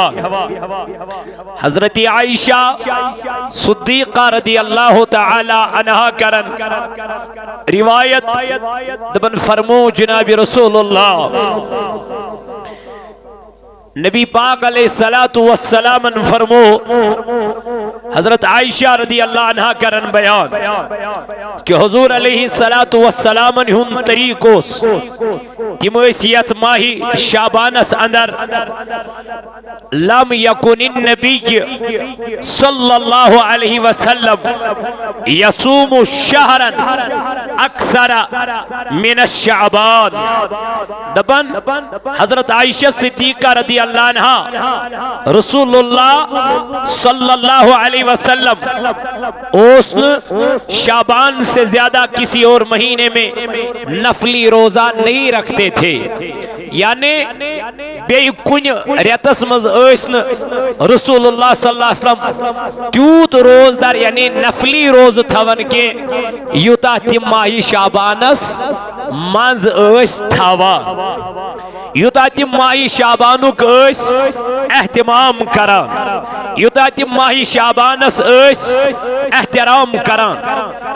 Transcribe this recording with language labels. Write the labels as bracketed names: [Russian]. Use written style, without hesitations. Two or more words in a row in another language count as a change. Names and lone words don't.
[Kashmiri] हजरत आयशा सिद्दीक़ा [Arabic] رضي الله تعالى عنها [Kashmiri] करन रिवायत दबन फरमो जनाब रसूलुल्लाह नबी पाक [Arabic] عليه الصلاة والسلام [Kashmiri] फरमो। हजरत आयशा [Arabic] رضي الله عنها [Kashmiri] करन बयान कि हुजूर [Arabic] عليه الصلاة والسلام [Kashmiri] हुन तरीकोस तिम यत माही शाबानस अंदर [Arabic] لم يكن النبي صلى الله عليه وسلم يصوم شهرا أكثر من شعبان. [Hindi] दबन हजरत आयशा सिद्दीक़ा [Arabic] رضي الله عنها [Hindi] रसूलुल्लाह [Arabic] صلى الله عليه وسلم [Hindi] उस शाबान से ज्यादा किसी और महीने में नफली रोजा नहीं रखते थे। [Kashmiri] यानी बेकुन रेतस मज रसूलुल्लाह [Arabic] صلى الله عليه وسلم [Kashmiri] त्यूत रोजदार यानी नफली रोज थवन के यूता तिम माही शाबानस मज थवा यूता तिम माही शाबानुक एहतमाम करान यूता तिम माही शाबानस एहतराम करान।